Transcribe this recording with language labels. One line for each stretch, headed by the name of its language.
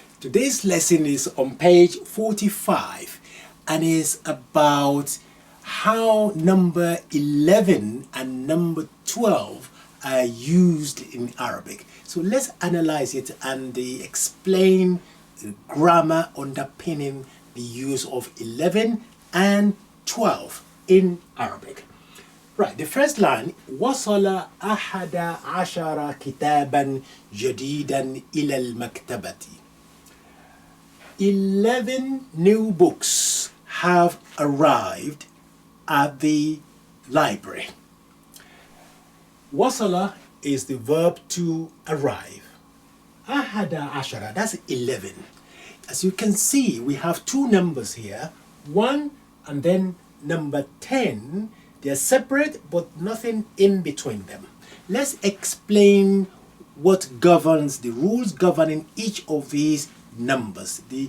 English: Today's lesson is on page 45 and is about how number 11 and number 12 are used in Arabic. So let's analyze it and explain the grammar underpinning the use of 11 and 12 in Arabic.
Arabic: Right, the first line, وصل أحد عشر كتابا جديدا إلى المكتبة.
English: 11 new books have arrived at the library. وصل is the verb to arrive. أحد عشر, that's 11. As you can see, we have two numbers here, 1 and then number 10. They are separate but nothing in between them. Let's explain what governs the rules governing each of these numbers.